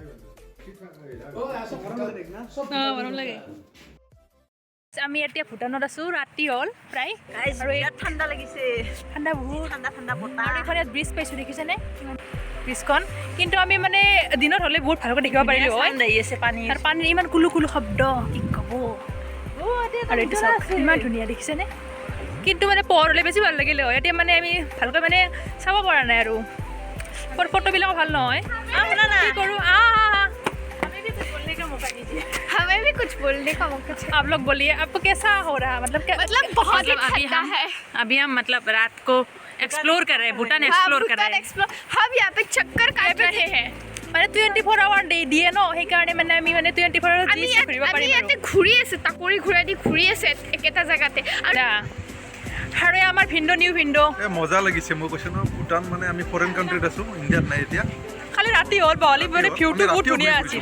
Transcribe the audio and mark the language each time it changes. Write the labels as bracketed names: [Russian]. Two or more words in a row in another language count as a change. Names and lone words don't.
[Assamese] গৰম লাগে আমি এতিয়া ভূটানত আছোঁ ৰাতি হ'ল প্ৰায় আৰু ইয়াত ঠাণ্ডা লাগিছে ঠাণ্ডা বহুত ঠাণ্ডা বতাহ আৰু এইফালে ব্ৰিজ পাইছোঁ দেখিছেনে ব্ৰিজখন কিন্তু আমি মানে দিনত হ'লে বহুত ভালকৈ দেখিব পাৰিলোঁ হয় পানী আৰু পানীৰ ইমান কুলু শব্দ কি ক'ব বহুত আৰু এইটো চাওক ইমান ধুনীয়া দেখিছেনে কিন্তু মানে পোহৰলৈ বেছি ভাল লাগিলে হয় এতিয়া মানে আমি ভালকৈ মানে চাব পৰা নাই আৰু ফটোবিলাকো ভাল নহয় শুনা না কি কৰোঁ [Hindi] हमें भी कुछ बोलने का मौका चाहिए आप लोग बोलिए आपको कैसा हो रहा मतलब बहुत ही ठंडा है अभी हम मतलब रात को एक्सप्लोर कर रहे हैं भूटान हाँ, एक्सप्लोर कर भूटान रहे हैं एक्सप्लोर हम यहाँ पे चक्कर काट रहे हैं [Assamese] মানে 24 আৱাৰ দিয়ে ন সেইকাৰণে মানে আমি মানে 24 আৱাৰ আমি যি ঘূৰিব পাৰিম ইয়াতে ঘূৰি আছে তাকৰি ঘূৰাই দি ঘূৰি আছে একেটা জেগাতে আৰু আমাৰ ভিন্দ' নিউ ভিন্দ' মজা লাগিছে মই কৈছোঁ ন ভূটান মানে আমি [English] foreign country [Assamese] আছোঁ ইণ্ডিয়াত নাই এতিয়া খালি ৰাতি হ'ল বহলি মানে ভিউটো বহুত ধুনীয়া আছিল